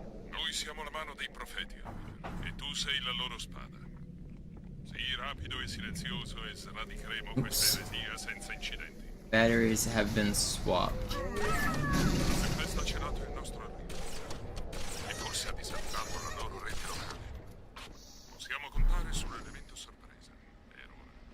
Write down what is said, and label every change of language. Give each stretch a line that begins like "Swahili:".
Italian: Noi siamo la mano dei profeti, e tu sei la loro spada. Sii rapido e silenzioso e sradicheremo questa eresia senza incidenti.
English: Batteries have been swapped.
Italian: Questo ha celato il nostro arrivo. E forse ha disattivato la loro rete locale. Possiamo contare sull'elemento sorpresa, per ora.